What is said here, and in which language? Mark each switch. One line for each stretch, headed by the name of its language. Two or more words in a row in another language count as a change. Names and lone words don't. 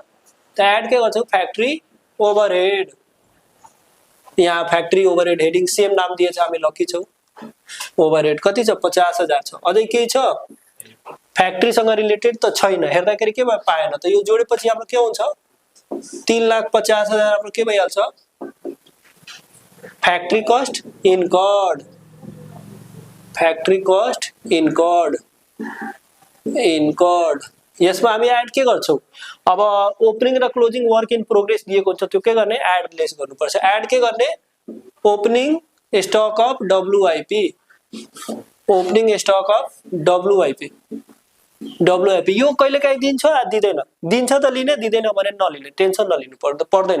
Nepali: त एड के गर्छौं
English: factory overhead.
Nepali: यहाँ
English: factory overhead heading same
Nepali: नाम दिएछ हामी लकी छौ। ओभरहेड कति छ 50,000 छ। अझै केही छ फ्याक्ट्रीसँग रिलेटेड त छैन। हेर्दाखेरि के भयो पाएन। त यो जोडेपछि हाम्रो के हुन्छ 3,50,000 हाम्रो के भइहाल्छ
English: factory cost incurred. factory cost incurred
Nepali: यसमा हामी एड के गर्छौं अब ओपनिङ र
English: closing work in progress
Nepali: दिएको हुन्छ त्यो के गर्ने
English: add less
Nepali: गर्नुपर्छ। एड के गर्ने
English: opening stock of WIP. opening stock of WIP WIP
Nepali: यो कहिलेकाहीँ दिन्छ दिँदैन, दिन्छ त लिने, दिँदैन भने नलिने, टेन्सन नलिनु पर्दैन।